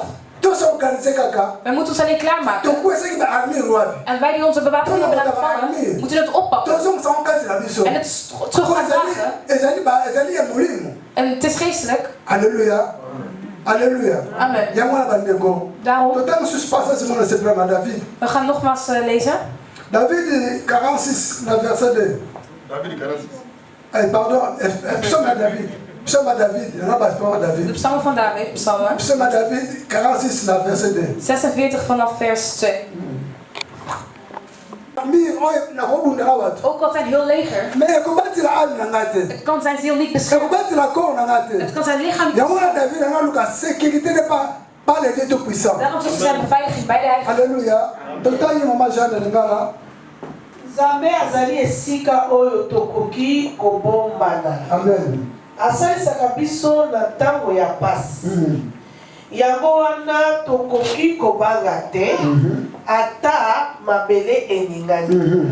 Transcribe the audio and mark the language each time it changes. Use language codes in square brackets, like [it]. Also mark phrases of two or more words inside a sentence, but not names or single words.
[nl] Wij moeten ons alleen klaarmaken. En wij die onze bewapening hebben laten vallen, moeten het oppakken. En het terug gaan dragen. En het is geestelijk. Halleluja. Alléluia. Amen. Daarom. We gaan nogmaals lezen. [fr] David 46, verset 2. David 46. Pardon, psaume à David. Psaume à David. [nl] De psalm van David. [fr] Psaume à David 46, verset 2. [nl] 46 vanaf vers 2. Ook al zijn heel leger. Het kan zijn ziel niet beschermen. Het kan zijn lichaam niet beschermen. Daarom zoeken zij beveiliging bij de Heilige. [fr] Alléluia. [ln] Nzambe azali esika oyo tokoki kobombana. Amen. Asalisaka biso na ntango ya pasi. Yango wana tokoki kobanga te. Ata mabele eningani.